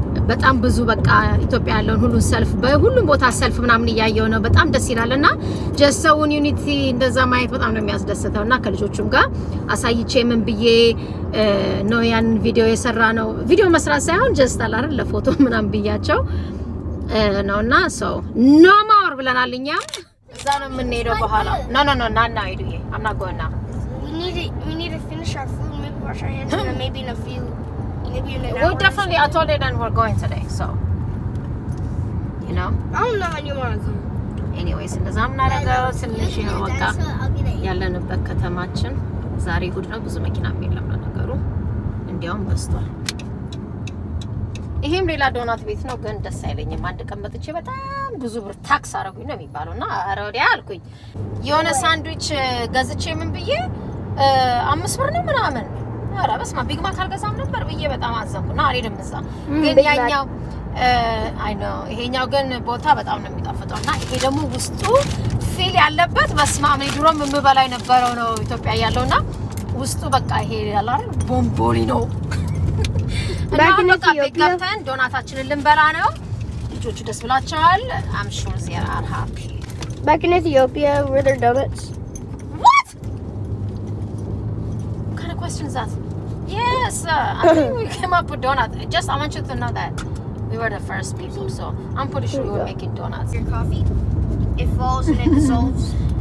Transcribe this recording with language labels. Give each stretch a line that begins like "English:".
Amharic: በጣም ብዙ በቃ ኢትዮጵያ ያለውን ሁሉ ሰልፍ በሁሉም ቦታ ሰልፍ ምናምን ያያየው ነው በጣም ደስ ይላልና ጀሰውን ዩኒቲ እንደዛ ማየት በጣም ነው የሚያስደስተውና ከልጆቹም ጋር አሳይቼ ምን ብዬ ነው ያን ቪዲዮ የሰራ ነው ቪዲዮ መስራት ሳይሆን ጀስት አላረ ለፎቶ ምናምን ብያቸው ነውና ሶ ኖ ሞር ብለናልኛ እዛ ነው የምንሄደው በኋላ ኖ ናና አይዱዬ
English: I'm not going now we need to finish our food maybe wash our hands and maybe in a few maybe in an hour well definitely I told her that we're going today so you know I don't know how you want to go
Amharic: anyways እንደዛም እናደርገው ትንሽ ነው በቃ ያለንበት ከተማችን ዛሬ እሁድ ነው ብዙ መኪና የለም ነገሩ እንዲያውም በስቷል ይሄም ሌላ ዶናት ቤት ነው ግን ደስ አይለኝም አንድ ቀን መጥቼ በጣም ብዙ ብር ታክስ አረጉኝ ነው የሚባለውና አረዲያ አልኩኝ የሆነ ሳንድዊች ገዝቼ ምን ብዬ 5 ብር ነው ምናምን አረ በስማ ቢግ ማክ አልገዛም ነበር ብዬ በጣም አዘንኩና አልሄድም እዛ ግን ያኛው አይ ኖ ይሄኛው ግን ቦታ በጣም ነው የሚጣፍጠውና ይሄ ደግሞ ውስጡ ፊል ያለበት በስማ ምን ድሮም የምበላ የነበረው ነው ኢትዮጵያ ያለውና ውስጡ በቃ ይሄ ያለ አይደል ቦምቦሊ ነው
English: Back in Ethiopia,
Amharic: ዶናታችንን ልንበላ ነው ልጆቹ ደስ ብላቸዋል
English: I'm sure they are happy back in Ethiopia were there donuts what kind of question is that yes I think we came up with donuts just I want you to know that we were the first people so I'm pretty sure we were making donuts your coffee it falls and it dissolves